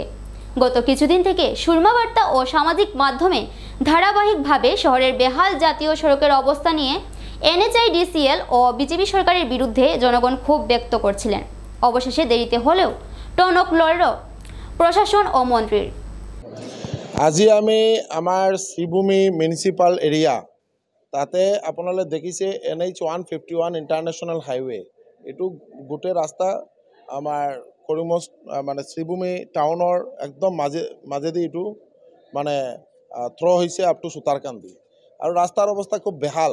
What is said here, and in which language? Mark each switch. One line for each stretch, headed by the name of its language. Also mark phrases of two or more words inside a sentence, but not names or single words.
Bangla: গত কিছুদিন থেকে সুরমা বার্তা ও সামাজিক মাধ্যমে ধারাবাহিকভাবে শহরের বেহাল জাতীয় সড়কের অবস্থা নিয়ে NHIDCL ও বিজেপি সরকারের বিরুদ্ধে জনগণ ক্ষোভ ব্যক্ত করছিলেন। অবশেষে দেরিতে হলেও টনক লড়ল প্রশাসন ও মন্ত্রীর।
Assamese: আজি আমি আমাৰ শ্ৰীভূমি
English: municipal area
Assamese: তাতে আপোনালোকে দেখিছে NH151
English: international highway,
Assamese: এইটো গোটেই ৰাস্তা আমাৰ কৰিমগঞ্জ মানে শ্ৰীভূমি টাউনৰ একদম মাজেদি এইটো মানে থ্ৰ হৈছে
English: up to
Assamese: সুতাৰকান্দি, আৰু ৰাস্তাৰ অৱস্থা খুব বেহাল।